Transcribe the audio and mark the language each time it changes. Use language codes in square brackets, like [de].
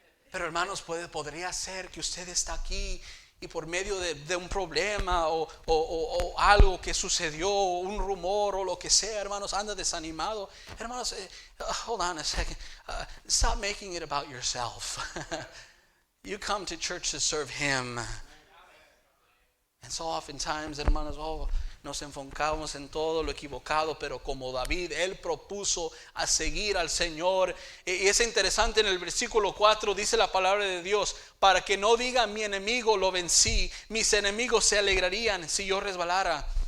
[es] Pero hermanos, podría ser que usted está aquí y por medio de un problema o algo que sucedió, un rumor o lo que sea, hermanos, anda desanimado. [en] Hermanos, hold on a second. Stop making it about yourself. You come to church to serve Him. And so oftentimes, [es] hermanos, nos enfocamos en todo lo equivocado, pero como David, él propuso a seguir al Señor. Y es interesante, en el versículo 4 dice la palabra de Dios: para que no diga mi enemigo lo vencí, mis enemigos se alegrarían si yo resbalara.